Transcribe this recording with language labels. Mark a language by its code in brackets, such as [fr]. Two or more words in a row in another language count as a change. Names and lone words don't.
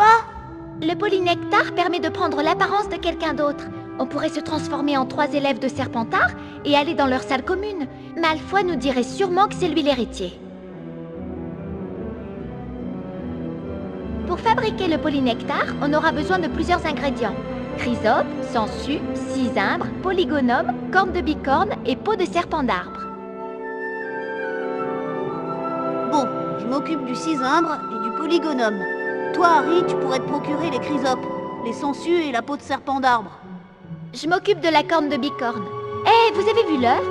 [fr] Le polynectar permet de prendre l'apparence de quelqu'un d'autre. On pourrait se transformer en 3 élèves de Serpentard et aller dans leur salle commune. Malfoy nous dirait sûrement que c'est lui l'héritier. Pour fabriquer le polynectar, on aura besoin de plusieurs ingrédients. Chrysope, sangsue, cisimbre, polygonome, corne de bicorne et peau de serpent d'arbre. Bon, je m'occupe du cisimbre et du polygonome. Toi, Harry, tu pourrais te procurer les chrysopes, les sangsues et la peau de serpent d'arbre. Je m'occupe de la corne de bicorne. Eh, vous avez vu l'heure?